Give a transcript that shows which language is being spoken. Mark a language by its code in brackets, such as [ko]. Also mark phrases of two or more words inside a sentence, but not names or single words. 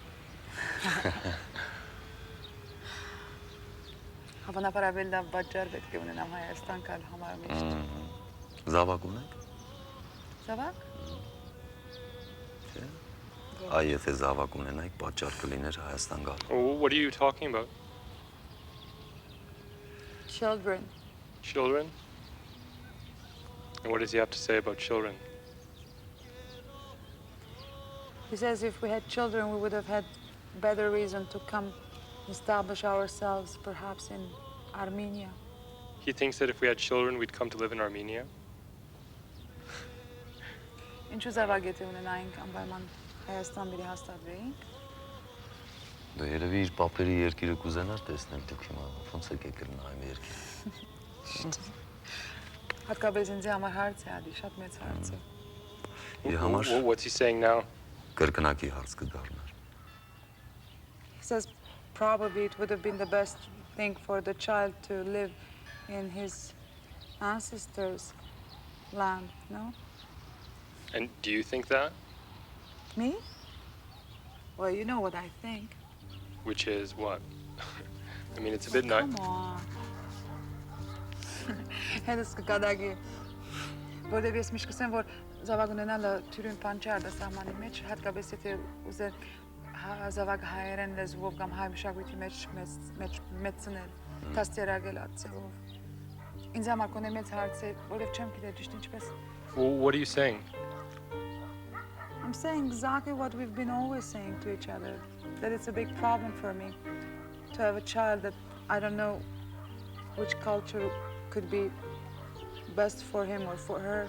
[hy] Հավանաբար ավելի լավ պատճառ պետք է ունենամ Հայաստան գալ համար միշտ։ Զավակ ունեք։ Զավակ։ Չէ։ Այ եթե զավակ ունենայիք, պատճառ կլիներ Հայաստան գալ։ [en] What are you talking about? Children. Children? And what does he have to say about children? He says if we had children, we would have had better reason to come establish ourselves, perhaps in Armenia. He thinks that if we had children, we'd come to live in Armenia? [hy] Ինչու զավակ ունենայինք անպայման Հայաստան բերի հաստատվեինք։ Դու երևի իր պապերի երկիրը կուզենար տեսնել դուք հիմա, ոնց եք եկել նայում երկիրը։ Հատկապես ինձ համար հարց է ադի, շատ մեծ հարց է։ Իր համար [en] What's he saying now? [hy] կրկնակի հարց կդառնար։ [en] He says probably it would have been the best thing for the child to live in his ancestors' land, no? And do you think that? Me? Well, you know what I think. Which is what? I mean, it's a bit Come on. [hy] Հետս կկադագի, որտեւ ես միշտ կսեմ, որ զավակ ունենալը թյուրին բան չէ արտասահմանի մեջ, հատկապես եթե ուզեր զավակ հայերեն լեզվով կամ հայ մշակույթի մեջ մեծնել, դաստիարակել ածելով։ Ինձ համար կոնե մեծ հարց է, որովհետև չեմ գիտեր ճիշտ ինչպես։ [en] What are you saying? I'm saying exactly what we've been always saying to each other, that it's a big problem for me to have a child that I don't know which culture could be best for him or for her.